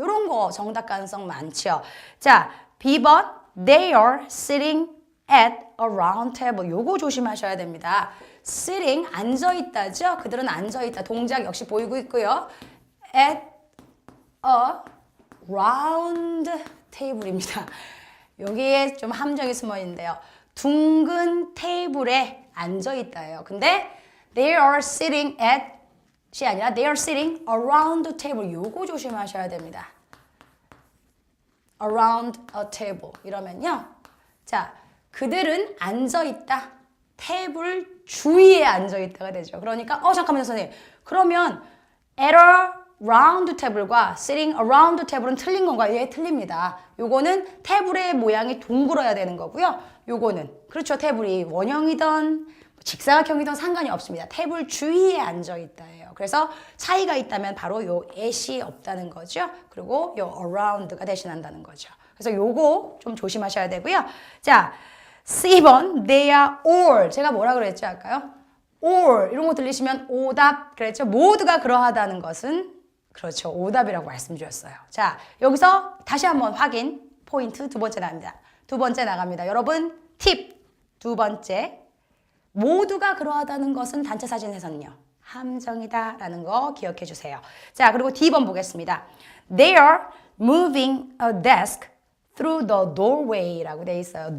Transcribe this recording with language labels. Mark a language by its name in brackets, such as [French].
[Korean] 이런 거 정답 가능성 많죠. [English] 자, B번, they are sitting at a round table. [Korean] 요거 조심하셔야 됩니다. sitting, 앉아있다죠? 그들은 앉아있다. 동작 역시 보이고 있고요. [English] at a round table입니다. [Korean] 여기에 좀 함정이 숨어 있는데요. 둥근 테이블에 앉아있다예요. 근데 [English] they are sitting at [Korean] 이 아니라 [English] they are sitting around the table. [Korean] 요거 조심하셔야 됩니다. [English] around a table. [Korean] 이러면요. [English] 자, 그들은 앉아있다. [Korean] 테이블 주위에 앉아있다가 되죠. 그러니까 잠깐만요 선생님. [English] 그러면 at a round table과 sitting around the table은 [Korean] 틀린 건가요? 예, 틀립니다. 요거는 테이블의 모양이 둥글어야 되는 거고요. 요거는 그렇죠. 테이블이 원형이든 직사각형이든 상관이 없습니다. 테이블 주위에 앉아있다예요. 그래서 차이가 있다면 바로 요 at이 없다는 거죠. 그리고 요 around가 대신한다는 거죠. 그래서 요거 좀 조심하셔야 되고요. [English] 자, C번, they are all. [Korean] 제가 뭐라 그랬죠, 아까요? [English] all. [Korean] 이런 거 들리시면 오답 그랬죠? 모두가 그러하다는 것은 그렇죠. 오답이라고 말씀드렸어요. 자, 여기서 다시 한번 확인. 포인트 두 번째 나갑니다. 두 번째 나갑니다. 여러분, 팁. 두 번째. 모두가 그러하다는 것은 단체 사진에서는요. 함정이다 라는 거 기억해 주세요. 자, 그리고 D번 보겠습니다. [English] They are moving a desk through the doorway [Korean] 라고 되어 있어요.